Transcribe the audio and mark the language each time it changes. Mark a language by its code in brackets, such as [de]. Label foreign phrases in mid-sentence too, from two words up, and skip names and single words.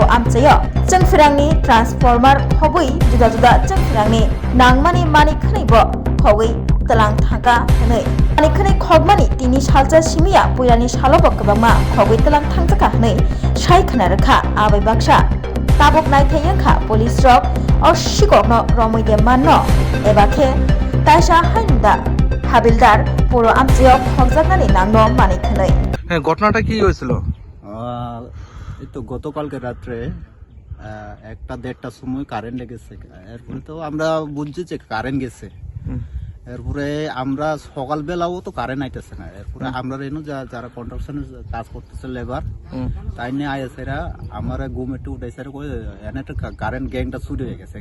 [brx] आमचायो जों फिरांनि ट्रान्सफर्मार हबै जुदा जुदा जों फिरांनि नांमानि मानिक खनैबो हबै तलां थांगा हनै मानिक खनै खगमानि तिनि सालजा सिमिया पुइरानि सालबो गोबांमा खगै तलां थांजाखा हनै सायखना रखा आबै बाक्सा ताबक नायथायखा पुलिस रक असिगकनो रमैदे माननो एबाखे ताइसा हाइनदा हाबिलदार पुरो आमचायो खगजाकनानि नांनो मानिक खनै [bn] হ্যাঁ ঘটনাটা কি হয়েছিল? এই তো গতকালকে রাত্রে 1-1:30টার সময় কারেন্ট লেগেছে। এরপরে তো আমরা বুঝছি যে কারেন্ট গেছে। এরপরে আমরা সকালবেলাও তো কারেন্ট আইতেছে না। এরপরে আমরা রেনু যারা কন্ট্রাকশনের কাজ করতেছে লেবার তাই নিয়ে আইসেরা আমার ঘুম একটু উঠাইছে এনে একটা কারেন্ট গ্যাংটা চুরি হয়ে গেছে।